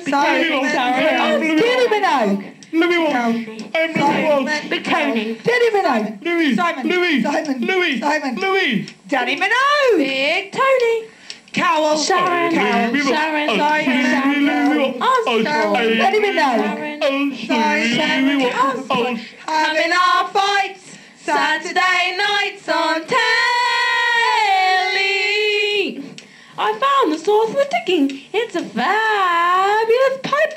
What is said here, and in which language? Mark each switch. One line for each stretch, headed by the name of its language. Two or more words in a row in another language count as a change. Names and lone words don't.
English: Denny Minogue. Louis. Big Tony. Denny Minogue. Louis. Simon. Louis. Simon. Louis. Simon. Louis. Danny Minogue. Big Tony. Cowell. Sharon. Cowell. Sharon. Denny Minogue. Having our fights Saturday nights on telly. I found the source of the ticking. It's a fabulous